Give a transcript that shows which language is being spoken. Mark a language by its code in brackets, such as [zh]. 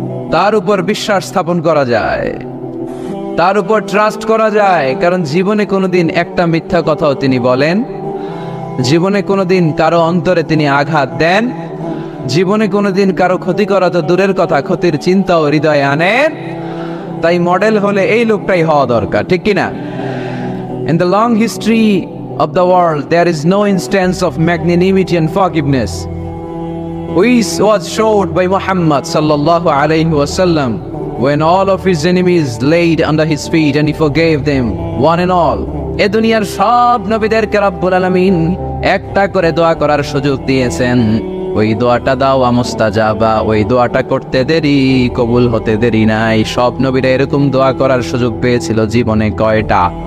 [bn] তার উপর বিশ্বাস স্থাপন করা যায়, তার উপর ট্রাস্ট করা যায়, কারণ জীবনে কোনোদিন একটা মিথ্যা কথাও তিনি বলেন, জীবনে কোনোদিন কারো অন্তরে তিনি আঘাত দেন, জীবনে কোনোদিন কারো ক্ষতি করা তো দূরের কথা, ক্ষতির চিন্তাও হৃদয়ে আনেন। তাই মডেল হলে এই লোকটাই হওয়া দরকার। ঠিক কিনা? [en] In the long history of the world, there is no instance of magnanimity and forgiveness which was showed by Muhammad sallallahu alayhi wasallam when all of his enemies laid under his feet and he forgave them one and all. [bn] এ দুনিয়ার সব নবীদেরকে রব্বুল আলামিন একটা করে দোয়া করার সুযোগ দিয়েছেন। ওই দোয়াটা দাওয়া মুস্তাজাবা, ওই দোয়াটা করতে দেরি, কবুল হতে দেরি নাই। সব নবীরা এরকম দোয়া করার সুযোগ পেয়েছিল জীবনে। কয়টা?